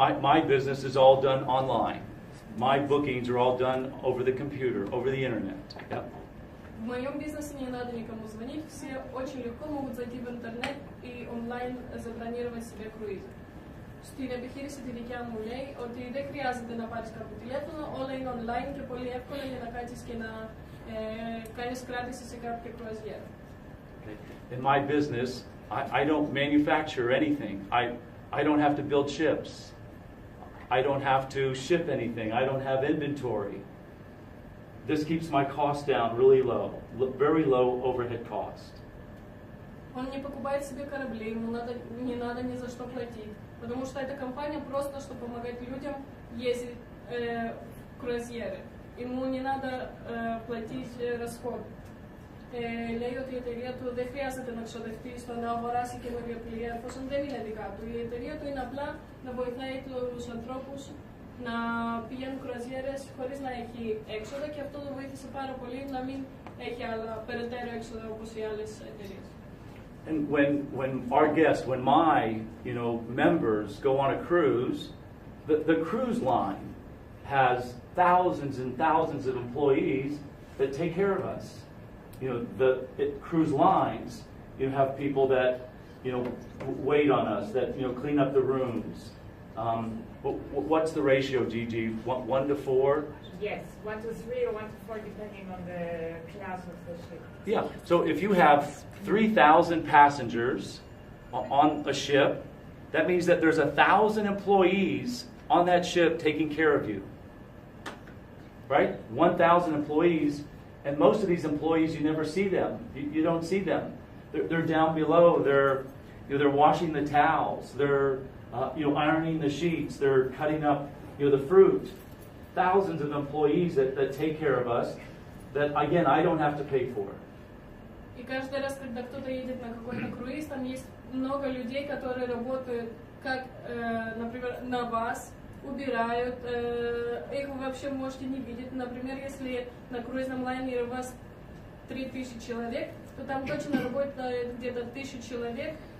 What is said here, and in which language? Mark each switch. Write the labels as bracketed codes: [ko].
[en] My business is all done online. My bookings are all done over the computer, over the internet. Yep. [ru] В моем бизнесе не надо никому звонить, все очень легко могут зайти в интернет и онлайн забронировать себе круиз. [el] Στην επιχείρηση τη δικιά μου λέει ότι δεν χρειάζεται να πάρεις κάποιο τηλέφωνο, όλα είναι online και πολύ εύκολα για να κάτσεις και να κάνεις κράτηση σε κάποια κρουαζιέρα. [en] In my business, I don't manufacture anything. I don't have to build ships. I don't have to ship anything. I don't have inventory. This keeps my cost down really low, very low overhead cost. [ru] Он не покупает себе корабли, ему не надо ни за что платить, потому что эта компания просто, чтобы помогать людям ездить в круазьеры. Ему не надо платить расход. [el] Λέει ότι η εταιρεία του δεν χρειάζεται να ξοδευτεί στο να αγοράσει καινούργια πλοία, εφόσον δεν είναι δικά του. Η εταιρεία του είναι απλά να βοηθάει τους ανθρώπους να πηγαίνουν κρουαζιέρες χωρίς να έχει έξοδα και αυτό το βοήθησε πάρα πολύ να μην έχει άλλα περαιτέρω έξοδα όπως οι άλλες εταιρείες. [en] And when our guests, when my members go on a cruise, the cruise line has thousands and thousands of employees that take care of us. The cruise lines, you have people that wait on us, that clean up the rooms. What's the ratio, Gigi? 1 to 4? Yes, 1 to 3 or 1 to 4, depending on the class of the ship. Yeah. So if you have 3,000 passengers on a ship, that means that there's 1,000 employees on that ship taking care of you. Right? 1,000 employees, and most of these employees, you never see them. You don't see them. They're down below. They're washing the towels. They're ironing the sheets. They're cutting up the fruit. Thousands of employees that take care of us. That again, I don't have to pay for. [ru] И каждый раз, когда кто-то едет на какой-то круиз, там есть много людей, которые работают, как, например, на вас, убирают, их вы вообще можете не видеть. Например, если на круизном лайнере у вас 3000 человек, то там точно работает где-то 1000 человек,